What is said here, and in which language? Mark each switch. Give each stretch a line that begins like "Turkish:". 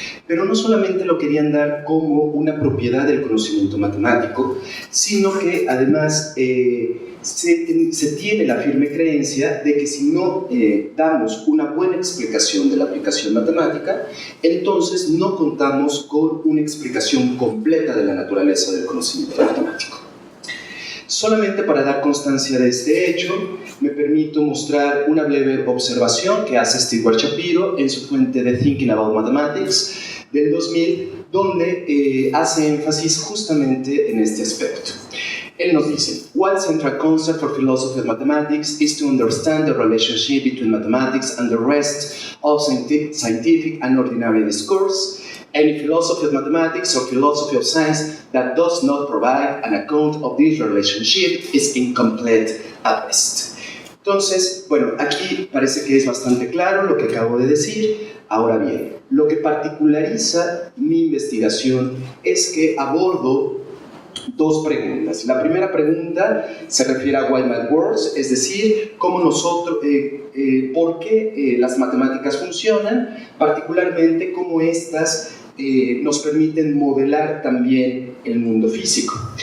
Spanish: Pero no solamente lo querían dar como una propiedad del conocimiento matemático, sino que además se tiene la firme creencia de que si no damos una buena explicación de la aplicación matemática, entonces no contamos con una explicación completa de la naturaleza del conocimiento matemático. Solamente para dar constancia de este hecho, me permito mostrar una breve observación que hace Stewart Shapiro en su fuente de Thinking About Mathematics del 2000, donde hace énfasis justamente en este aspecto.
English: Él nos dice: One central concept for philosophy of mathematics is to understand the relationship between mathematics and the rest of scientific and ordinary discourse. Any philosophy of mathematics or philosophy of science that does not provide an account of this relationship is incomplete at best.
Spanish: Entonces, bueno, aquí parece que es bastante claro lo que acabo de decir. Ahora bien, lo que particulariza mi investigación es que abordo 2 preguntas. La primera pregunta se refiere a
English: why math works,
Spanish: es decir, cómo nosotros, por qué las matemáticas funcionan, particularmente cómo estas nos permiten modelar también el mundo físico.